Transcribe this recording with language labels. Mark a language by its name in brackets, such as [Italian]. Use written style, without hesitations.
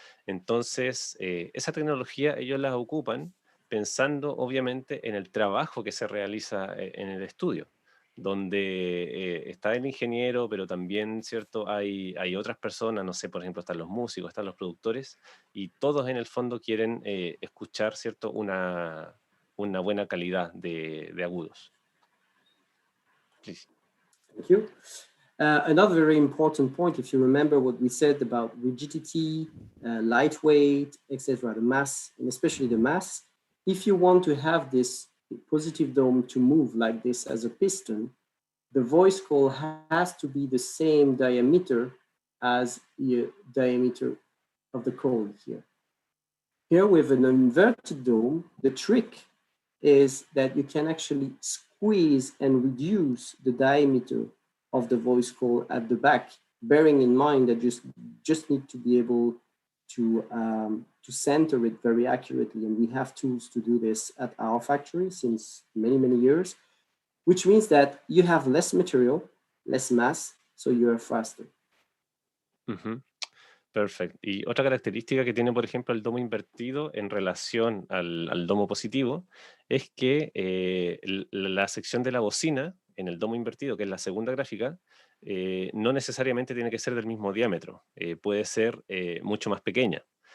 [Spanish] Entonces, esa tecnología ellos la ocupan pensando obviamente en el trabajo que se realiza en el estudio, donde está el ingeniero, pero también, ¿cierto? Hay otras personas, no sé, por ejemplo, están los músicos, están los productores, y todos en el fondo quieren escuchar, ¿cierto? Una buena calidad de agudos. [English] Please. Thank you. Another very important point, if you remember what we said about rigidity, lightweight, etc., the mass, and especially the mass, if you want to have this positive dome to move like this as a piston, the voice coil has to be the same diameter as the diameter of the coil here. Here with an inverted dome, the trick is that you can actually squeeze and reduce the diameter of the voice coil at the back, bearing in mind that you just need to be able to center it very accurately. And we have tools to do this at our factory since many, many years, which means that you have less material, less mass, so you are faster. [Spanish] Perfecto. Y otra característica que tiene, por ejemplo, el domo invertido en relación al domo positivo es que la sección de la bocina en el domo invertido, que es la segunda gráfica, no necesariamente tiene que ser del mismo diámetro, puede ser mucho más pequeña.